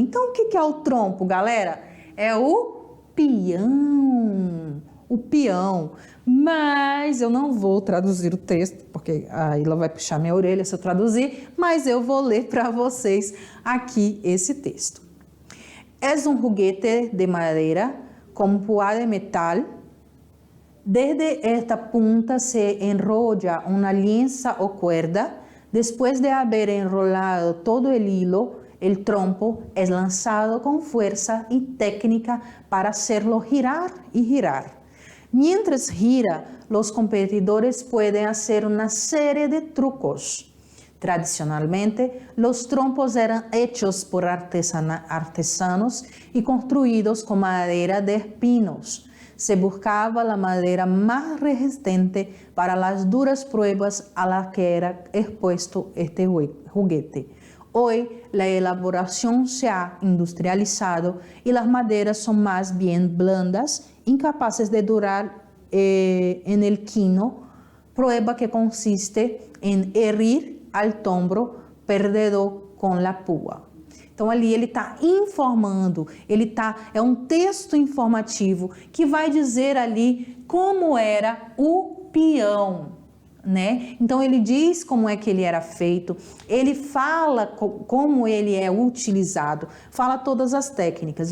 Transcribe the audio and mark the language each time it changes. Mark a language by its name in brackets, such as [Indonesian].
[Portuguese] Então, o que é o trompo, galera? É o peão. O peão. Mas eu não vou traduzir o texto, porque a Ilha vai puxar minha orelha se eu traduzir, mas eu vou ler para vocês aqui esse texto. [Spanish] Es un juguete de madera con púa de metal. Desde esta punta se enrolla una lienza o cuerda. Después de haber enrolado todo el hilo, el trompo es lanzado con fuerza y técnica para hacerlo girar y girar. Mientras gira, los competidores pueden hacer una serie de trucos. Tradicionalmente, los trompos eran hechos por artesanos y construidos con madera de espinos. Se buscaba la madera más resistente para las duras pruebas a las que era expuesto este juguete. Hoy la elaboración se ha industrializado y las maderas son más bien blandas, incapaces de durar en el quino, prueba que consiste en herir al tombro perdedor com la pua. [Portuguese] Então ali ele está informando, é um texto informativo que vai dizer ali como era o peão, né? Então ele diz como é que ele era feito, ele fala como ele é utilizado, fala todas as técnicas.